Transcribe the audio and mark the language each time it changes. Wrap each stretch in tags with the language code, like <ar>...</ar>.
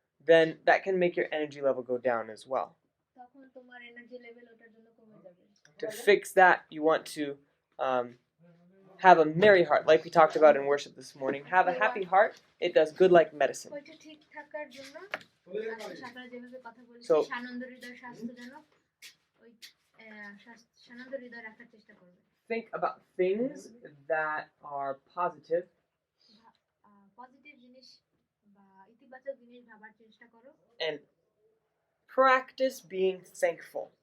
<en>then that can make your energy level go down as well.</en> <bn>তখন তোমার energy level ওটার জন্য কমে যাবে।</bn> <en>To fix that, you want to have a merry heart, like we talked about in worship this morning. Have a happy heart. It does good like medicine.</en> <bn>ওইটা ঠিক থাকার জন্য আজকে সকালে যেভাবে কথা বলেছি</bn> <en>So-</en> <bn>সানন্দ হৃদয় স্বাস্থ্যজনক ওই সানন্দ হৃদয় রাখার চেষ্টা করবে।</bn> <en>Think about things that are positive</en> <bn>positive জিনিস বা ইতিবাচক জিনিস ভাবার চেষ্টা করো</bn> <en>and practice being thankful.</en>